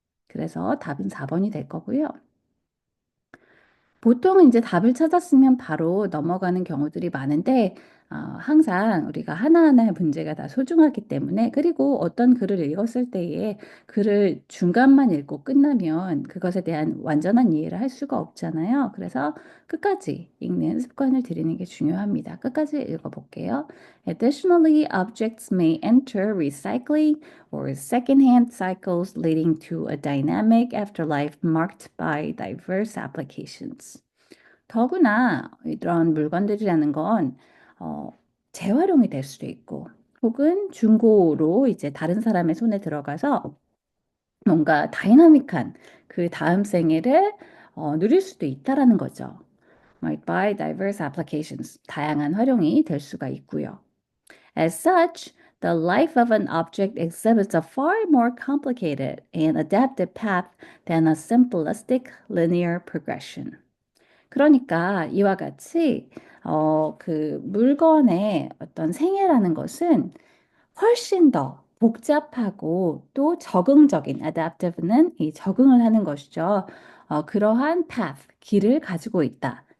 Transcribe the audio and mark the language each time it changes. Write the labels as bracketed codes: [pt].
[ko] 그래서 답은 4번이 될 거고요. 보통은 이제 답을 찾았으면 바로 넘어가는 경우들이 많은데, 항상 우리가 하나하나의 문제가 다 소중하기 때문에, 그리고 어떤 글을 읽었을 때에 글을 중간만 읽고 끝나면 그것에 대한 완전한 이해를 할 수가 없잖아요. 그래서 끝까지 읽는 습관을 들이는 게 중요합니다. 끝까지 읽어볼게요. [en] Additionally, objects may enter recycling or secondhand cycles, leading to a dynamic afterlife marked by diverse applications. [ko] 더구나 이런 물건들이라는 건 재활용이 될 수도 있고, 혹은 중고로 이제 다른 사람의 손에 들어가서 뭔가 다이나믹한 그 다음 생애를 누릴 수도 있다라는 거죠. [en] Marked by diverse applications, [ko] 다양한 활용이 될 수가 있고요. [en] As such, the life of an object exhibits a far more complicated and adaptive path than a simplistic linear progression. [ko] 그러니까 이와 같이 그 물건의 어떤 생애라는 것은 훨씬 더 복잡하고 또 적응적인 adaptive는 이 적응을 하는 것이죠. 그러한 path, 길을 가지고 있다.